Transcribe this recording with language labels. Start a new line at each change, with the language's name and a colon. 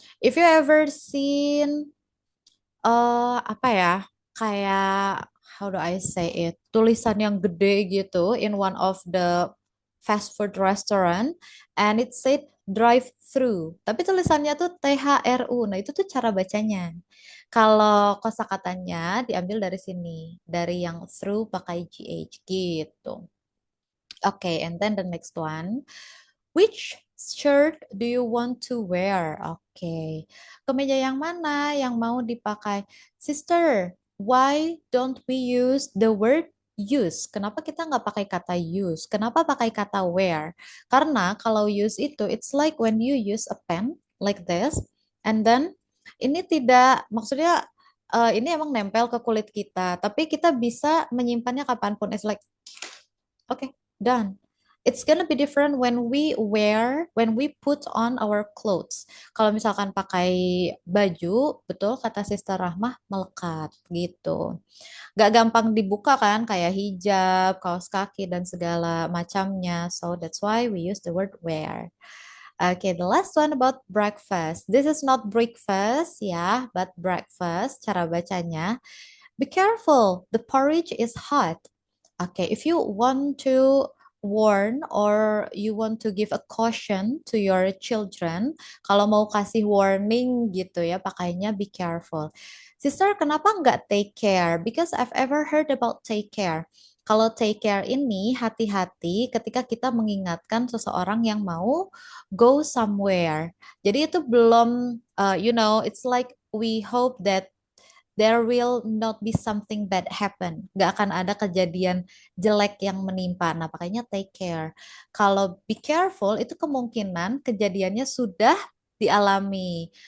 English: If you ever seen
Indonesian: apa ya, kayak
English: how do I say it,
Indonesian: tulisan yang gede gitu
English: in one of the fast food restaurant and it said drive through.
Indonesian: Tapi tulisannya tuh THRU. Nah, itu tuh cara bacanya. Kalau kosakatanya diambil dari sini, dari yang through pakai GH gitu.
English: Okay, and then the next one. Which shirt do you want to wear? Okay.
Indonesian: Kemeja yang mana yang mau dipakai?
English: Sister, why don't we use the word use?
Indonesian: Kenapa kita nggak pakai kata use? Kenapa pakai kata wear? Karena kalau use itu,
English: it's like when you use a pen like this, and then
Indonesian: ini tidak, maksudnya ini emang nempel ke kulit kita, tapi kita bisa menyimpannya kapanpun.
English: It's like okay, done. It's gonna be different when we put on our clothes.
Indonesian: Kalau misalkan pakai baju, betul kata Sister Rahmah, melekat gitu. Gak gampang dibuka kan, kayak hijab, kaos kaki, dan segala macamnya.
English: So that's why we use the word wear. Okay, the last one about breakfast. This is not breakfast ya, but breakfast.
Indonesian: Cara bacanya,
English: be careful, the porridge is hot. Okay, if you want to warn or you want to give a caution to your children,
Indonesian: kalau mau kasih warning gitu ya,
English: pakainya be careful. Sister,
Indonesian: kenapa nggak
English: take care? Because I've ever heard about take care.
Indonesian: Kalau take care ini hati-hati ketika kita mengingatkan seseorang yang mau
English: go somewhere.
Indonesian: Jadi itu belum,
English: it's like we hope that there will not be something bad happen.
Indonesian: Gak akan ada kejadian jelek yang menimpa. Nah, makanya take care. Kalau be careful, itu kemungkinan kejadiannya sudah dialami.